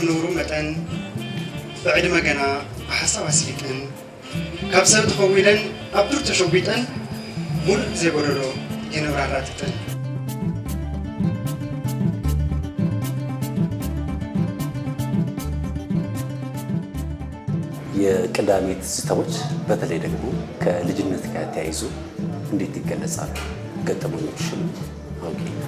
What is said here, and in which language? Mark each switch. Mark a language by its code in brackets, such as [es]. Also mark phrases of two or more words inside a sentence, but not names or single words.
[ti] ንብሩ መጠን ብዕድመ ገና ብሓሳብ ኣስሊጥን ካብ ሰብ ተኸዊለን ኣብ ዱር ተሸዊጠን ሙሉእ ዘይጎደሎ የነብራራትጥን [am] የቅዳሜ ትዝታዎች በተለይ ደግሞ ከልጅነት ጋር ተያይዞ እንዴት ይገለጻሉ? ገጠመኞችሽን አውቂ።